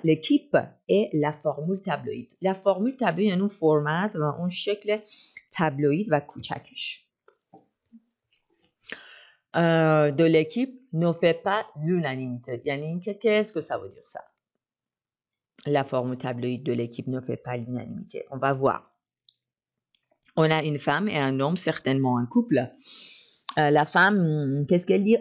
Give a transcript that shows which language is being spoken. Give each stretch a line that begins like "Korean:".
French: L'équipe et la formule tabloïde. La formule tabloïde
Persian: یعنی اون فرمت و اون شکل تابلوید و کوچکش.
French: De l'équipe ne fait pas l'unanimité.
Persian: یعنی اینکه
French: qu'est-ce que ça veut dire ça? La formule tabloïde de l'équipe ne fait pas l'unanimité. On va voir. On a une femme et un homme, certainement un couple. La femme, qu'est-ce qu'elle dit?